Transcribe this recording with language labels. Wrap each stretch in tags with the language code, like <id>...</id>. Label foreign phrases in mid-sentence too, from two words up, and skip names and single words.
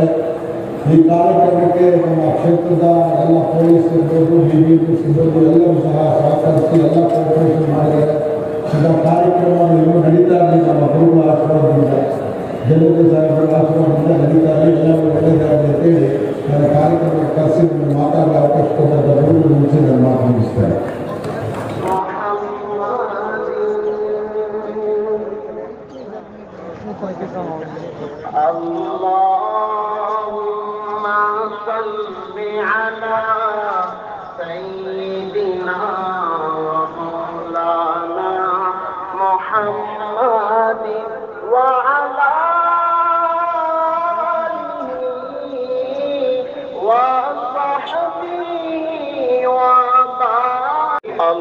<kn>ಈ ಕಾರ್ಯಕ್ರಮಕ್ಕೆ ನಮ್ಮ ಕ್ಷೇತ್ರದ ಎಲ್ಲ ಪೊಲೀಸ್ ಇರ್ಬೋದು, BBMP ಸಿಬ್ಬಂದಿ ಎಲ್ಲರೂ ಸಹ ಸಹಕರಿಸಿ ಎಲ್ಲ ಕೋಆಪರೇಷನ್ ಮಾಡಿದ್ದಾರೆ. ಇಂಥ ಕಾರ್ಯಕ್ರಮ ಇನ್ನೂ ನಡೀತಾ ಇರಲಿ, ನಮ್ಮ ಗುರುಗಳ ಆಶೀರ್ವಾದದಿಂದ ಜಯಂತಿ ಸಾಹೇಬರ ಆಶೀರ್ವಾದದಿಂದ ನಡೀತಾ ಇರಲಿ, ಎಲ್ಲರೂ ಒಳ್ಳೆಯದಾಗಲಿ ಅಂತೇಳಿ ನನ್ನ ಕಾರ್ಯಕ್ರಮಕ್ಕೆ ಕರೆಸಿ ನನ್ನ ಮಾತಾಡಲು ಅವಕಾಶ ಕೊಟ್ಟಂಥ ಗುರುಗಳು ಮುಂಚೆ ನನ್ನ ಮಾತು ಮುಗಿಸ್ತಾರೆ.</kn> <ar>اللهم صل على سيدنا مولانا محمد وعلى آله وصحبه وبارك.</ar>